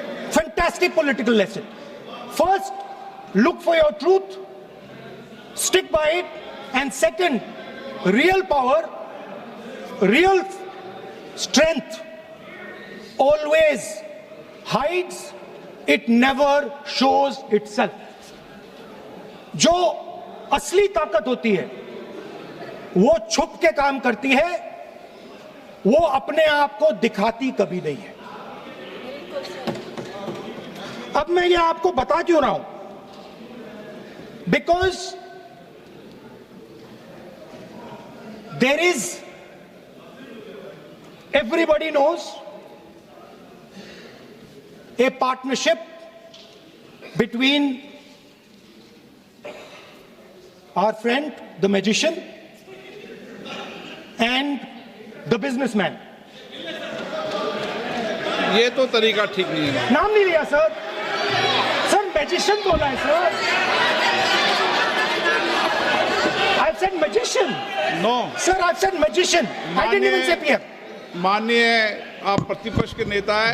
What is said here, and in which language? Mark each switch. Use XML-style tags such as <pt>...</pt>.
<en>Fantastic political lesson. First, look for your truth, stick by it, and second, real power, real strength always hides, it never shows itself.</en> <hi>जो असली ताकत होती है वो छुप के काम करती है, वो अपने आप को दिखाती कभी नहीं है। अब मैं ये आपको बता क्यों रहा हूं?</hi> <en>Because there is, everybody knows a partnership between our friend, the magician, and the businessman.</en> <hi>ये तो तरीका ठीक नहीं है। नाम नहीं लिया सर, सर मैजिशियन बोला है sir.</hi> <en>I've said magician. No, Sir, I've said magician. I didn't even say PM.</en> <hi>माननीय आप प्रतिपक्ष के नेता हैं,</hi>